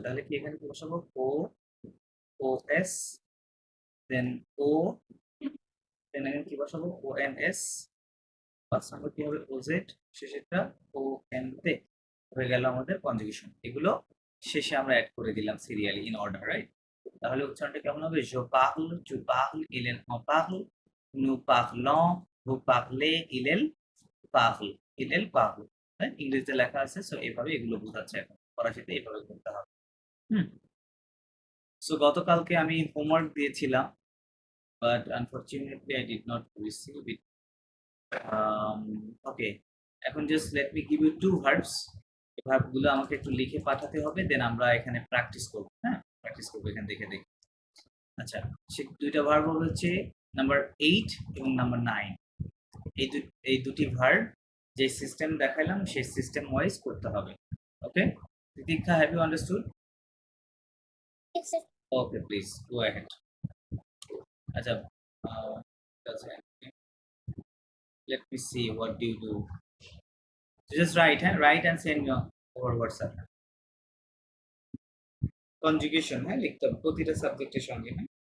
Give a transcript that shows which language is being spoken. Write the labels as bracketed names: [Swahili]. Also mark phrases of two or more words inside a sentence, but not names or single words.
[Bangla] তাহলে কি এখানে কি বসাবো, ও ও এস, দেন ও, দেন এখানে কি বসাবো, ও এন এস, পাঁচ নম্বর কি হবে, ও জেড, শেষেরটা ও এন তে। হয়ে গেল আমাদের কনজুগেশন। এগুলো শেষে আমরা অ্যাড করে দিলাম [English] serially in order, right. [Bangla] তাহলে উচ্চারণটা কেমন হবে, [French] je parle, tu parles, il en parle, nous parlons, vous parlez, il parle, il parle। [Bangla] হ্যাঁ, ইংরেজিতে লেখা আছে, সো এইভাবে এগুলো বোঝাচ্ছে। এখন ফরাসিতে এইভাবে করতে হবে। হুম। সো গতকালকে আমি হোমওয়ার্ক দিয়েছিলাম, [English] but unfortunately I did not receive it. ওকে, এখন just let me give you two verbs. [Bangla] এই ভার্বগুলো আমাকে একটু লিখে পাঠাতে হবে, দেন আমরা এখানে প্র্যাকটিস করবো। হ্যাঁ, প্র্যাকটিস করবো এখান দেখে দেখে। আচ্ছা, সে দুইটা ভার্ব হচ্ছে নাম্বার 8 এবং নাম্বার 9। এই দুটি ভার্ব যে সিস্টেম দেখাইলাম সেই [English] system wise [Bangla] করতে হবে। ওকে, তিতিক্ষা, [English] have you understood? Yes, sir. okay, please go ahead. [Bangla] আচ্ছা, [English] let me see what do you do. Just write, write and send me over WhatsApp. [Bangla] কনজুগেশন, হ্যাঁ, লিখতে হবে প্রতিটা সাবজেক্টের সঙ্গে, হ্যাঁ।